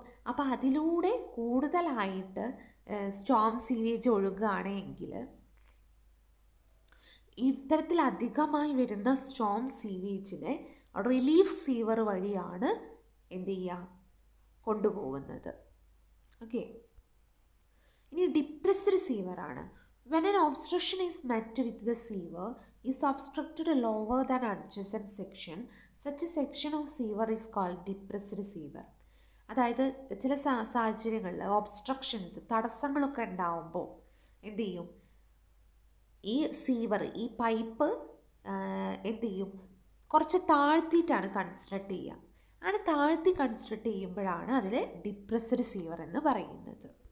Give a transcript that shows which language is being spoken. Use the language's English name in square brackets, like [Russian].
[Malayalam] അപ്പം അതിലൂടെ കൂടുതലായിട്ട് സ്റ്റോം സീവേജ് ഒഴുകുകയാണെങ്കിൽ ഇത്തരത്തിൽ അധികമായി വരുന്ന സ്റ്റോം സീവേജിനെ റിലീഫ് സീവർ വഴിയാണ് എന്ത് ചെയ്യുക, കൊണ്ടുപോകുന്നത്. ഓക്കെ, ഇനി depressed സീവറാണ്. [English] When an obstruction is met with the sewer is obstructed lower than adjacent section, such a section of sewer is called depressed sewer. [Malayalam] അതായത് ചില സാഹചര്യങ്ങളിൽ ഒബ്സ്ട്രക്ഷൻസ്, തടസ്സങ്ങളൊക്കെ ഉണ്ടാവുമ്പോൾ എന്ത് ചെയ്യും, ഈ സീവർ, ഈ പൈപ്പ് എന്ത് ചെയ്യും, കുറച്ച് താഴ്ത്തിയിട്ടാണ് കൺസ്ട്രക്ട് ചെയ്യുക. അങ്ങനെ താഴ്ത്തി കൺസ്ട്രക്ട് ചെയ്യുമ്പോഴാണ് അതിൽ ഡിപ്രസ്ഡ് സീവർ എന്ന് പറയുന്നത്.